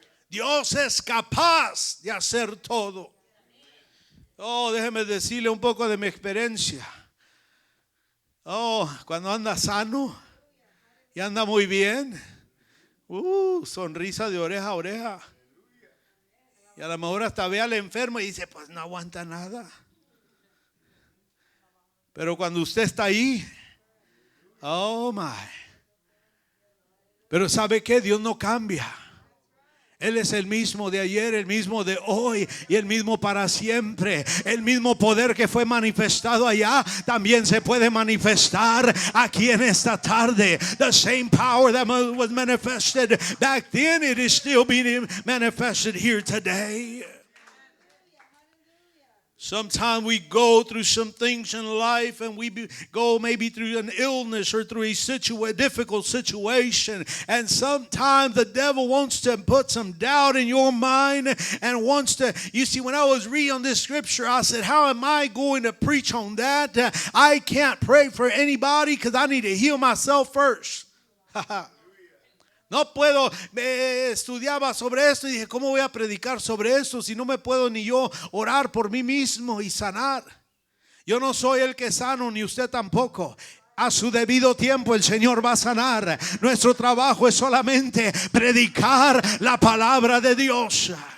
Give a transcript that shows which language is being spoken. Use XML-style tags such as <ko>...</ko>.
<es>Dios es capaz de hacer todo. Oh, déjeme decirle un poco de mi experiencia. Oh, cuando anda sano y anda muy bien, sonrisa de oreja a oreja. Y a lo mejor hasta ve al enfermo y dice, pues no aguanta nada. Pero cuando usted está ahí,</es> <en>oh my.</en> <es>Pero ¿sabe qué? Dios no cambia. Él es el mismo de ayer, el mismo de hoy y el mismo para siempre. El mismo poder que fue manifestado allá también se puede manifestar aquí en esta tarde.</es> <en>The same power that was manifested back then, it is still being manifested here today. Sometimes we go through some things in life, and we go maybe through an illness or through a difficult situation. And sometimes the devil wants to put some doubt in your mind and wants to, you see, when I was reading on this scripture, I said, how am I going to preach on that? I can't pray for anybody because I need to heal myself first.</en> <es>No puedo, estudiaba sobre esto y dije, ¿cómo voy a predicar sobre esto si no me puedo ni yo orar por mí mismo y sanar? Yo no soy el que sano, ni usted tampoco. A su debido tiempo el Señor va a sanar. Nuestro trabajo es solamente predicar la palabra de Dios.</es>